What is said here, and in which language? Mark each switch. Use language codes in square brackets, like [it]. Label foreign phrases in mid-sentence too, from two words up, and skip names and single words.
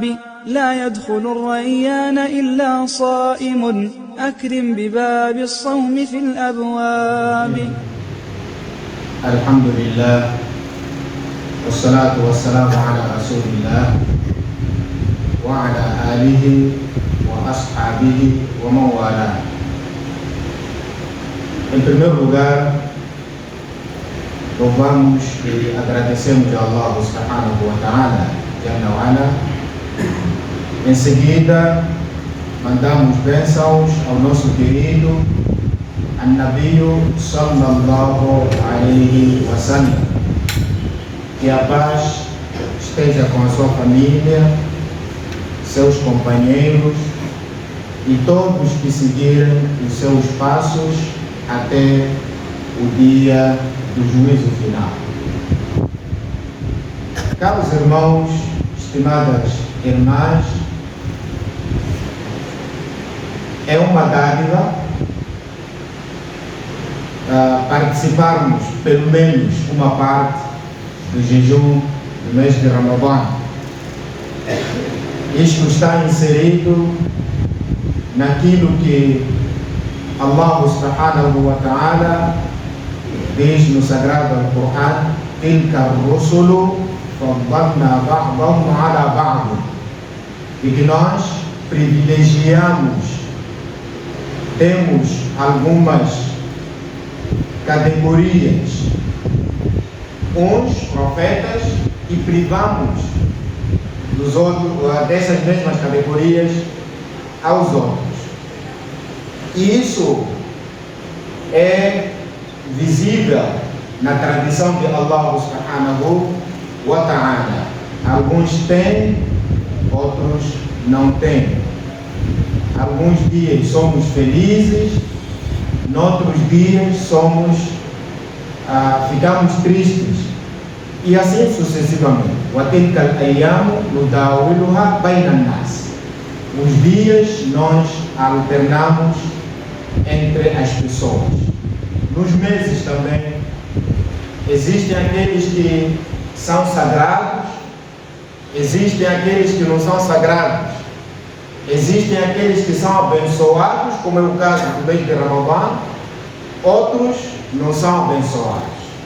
[ar] لا يدخل الريان إلا صائم أكرم بباب الصوم في الأبواب. الحمد لله والصلاة والسلام على رسول الله وعلى آله وأصحابه ومن والاه. [pt] Em primeiro lugar, louvamos e agradecemos a Allah [ar] سبحانه وتعالى, جل وعلا. [pt] Em seguida, mandamos bênçãos ao nosso querido An-Nabi [ar] صلى الله عليه وسلم. [pt] Que a paz esteja com a sua família, seus companheiros e todos que seguirem os seus passos até o dia do juízo final. Caros irmãos, estimadas irmãs, é uma dádiva participarmos pelo menos uma parte do jejum do mês de Ramadã. Isto está inserido naquilo que Allah [ar] سبحانه وتعالى [pt] diz no Sagrado Al-Quran: [ar] تلك الرسل فضلنا بعضهم على بعض. [pt] E que nós privilegiamos, temos algumas categorias, uns profetas, e privamos dos outros, dessas mesmas categorias aos outros. E isso é visível na tradição de Allah [ar] سبحانه وتعالى. [pt] Alguns têm, outros não têm. Alguns dias somos felizes, noutros dias ficamos tristes, e assim sucessivamente. [ar] وَتِلْكَ الْأَيَّامُ نُدَاوِلُهَا بَيْنَ النَّاسِ. [pt] Os dias nós alternamos entre as pessoas. Nos meses também existem aqueles que são sagrados, existem aqueles que não são sagrados, existem aqueles que são abençoados, como é o caso do mês de Ramadã, outros não são abençoados.